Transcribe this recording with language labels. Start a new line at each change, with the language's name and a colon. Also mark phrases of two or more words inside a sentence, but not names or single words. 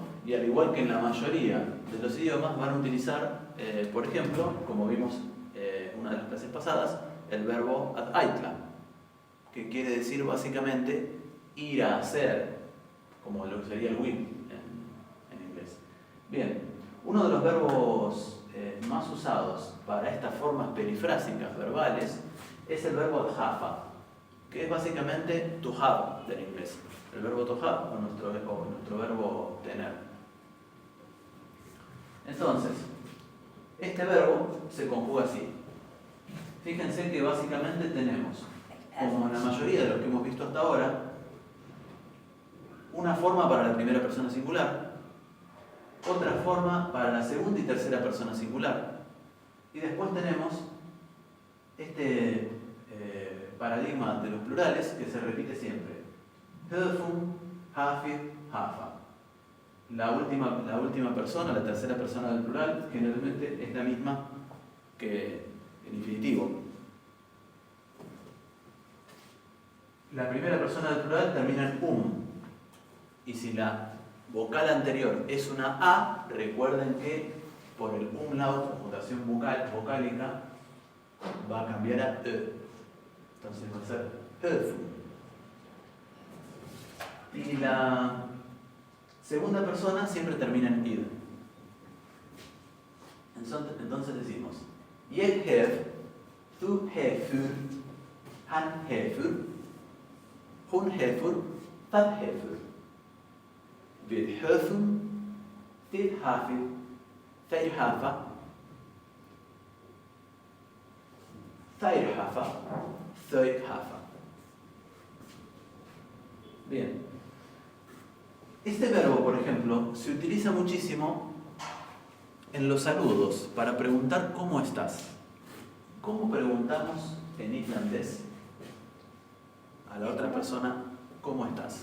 Spanish: Y al igual que en la mayoría de los idiomas van a utilizar, por ejemplo, como vimos una de las clases pasadas, el verbo
Icelandic: at aitla,
Spanish: que quiere decir básicamente ir a hacer, como lo que sería el will en inglés. Bien, uno de los verbos más usados para estas formas perifrásicas verbales es el verbo
Icelandic: at hafa,
Spanish: que es básicamente
English: to have
Spanish: del inglés. El verbo
English: to have
Spanish: o nuestro verbo tener. Entonces, este verbo se conjuga así. Fíjense que básicamente tenemos, como en la mayoría de los que hemos visto hasta ahora, una forma para la primera persona singular, otra forma para la segunda y tercera persona singular, y después tenemos este paradigma de los plurales que se repite siempre.
Icelandic: Höfum, hafid, hafa.
Spanish: La última persona, la tercera persona del plural, generalmente es la misma que el infinitivo. La primera persona del plural termina en y si la vocal anterior es una A, recuerden que por el umlaut, conjuntación vocálica, va a cambiar a E. Entonces va a ser höfum. Y la segunda persona siempre termina en id. Entonces decimos
Icelandic: ég hef, þú hefur, hann hefur, hún hefur, það hefur. Við höfum, þið hafið, þeir hafa, þær hafa, þau hafa.
Spanish: Bien. Este verbo, por ejemplo, se utiliza muchísimo en los saludos para preguntar cómo estás. ¿Cómo preguntamos en islandés a la otra persona cómo estás?